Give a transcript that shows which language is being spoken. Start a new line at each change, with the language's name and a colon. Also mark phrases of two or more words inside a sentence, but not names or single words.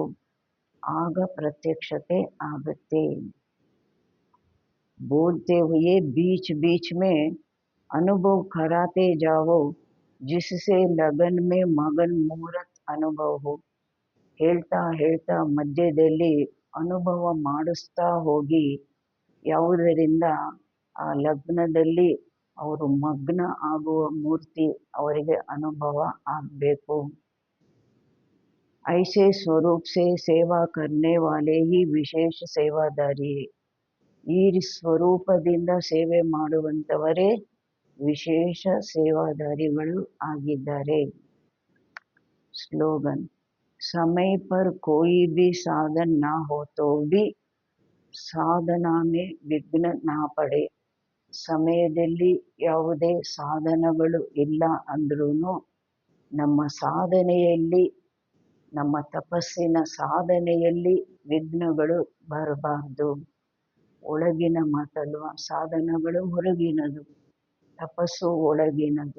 Kannada: ಆಗ ಪ್ರತ್ಯಕ್ಷತೆ ಆಗುತ್ತೆ.
Hindi: बोलते हुए बीच बीच में अनुभव कराते जाओ, जिससे लगन में मगन मूर्त अनुभव हो.
Kannada: ಹೇಳ್ತಾ ಹೇಳ್ತಾ ಮಧ್ಯದಲ್ಲಿ ಅನುಭವ ಮಾಡಿಸ್ತಾ ಹೋಗಿ, ಯಾವುದರಿಂದ ಆ ಲಗ್ನದಲ್ಲಿ ಅವರು ಮಗ್ನ ಆಗುವ ಮೂರ್ತಿ ಅವರಿಗೆ ಅನುಭವ ಆಗಬೇಕು.
Hindi: ऐसे स्वरूप से सेवा करने वाले ही विशेष सेवादारी.
Kannada: ಈ ಸ್ವರೂಪದಿಂದ ಸೇವೆ ಮಾಡುವಂಥವರೇ ವಿಶೇಷ ಸೇವಾದಾರಿಗಳು ಆಗಿದ್ದಾರೆ. ಸ್ಲೋಗನ್:
Hindi: समय पर कोई भी साधन ना हो तो भी साधना में विघ्न ना पड़े.
Kannada: ಸಮಯದಲ್ಲಿ ಯಾವುದೇ ಸಾಧನಗಳು ಇಲ್ಲ ಅಂದ್ರೂ ನಮ್ಮ ಸಾಧನೆಯಲ್ಲಿ, ನಮ್ಮ ತಪಸ್ಸಿನ ಸಾಧನೆಯಲ್ಲಿ ವಿಘ್ನಗಳು ಬರಬಾರ್ದು. ಒಳಗಿನ ಮಾತಲ್ವ, ಸಾಧನಗಳು ಹೊರಗಿನದು, ತಪಸ್ಸು ಒಳಗಿನದು.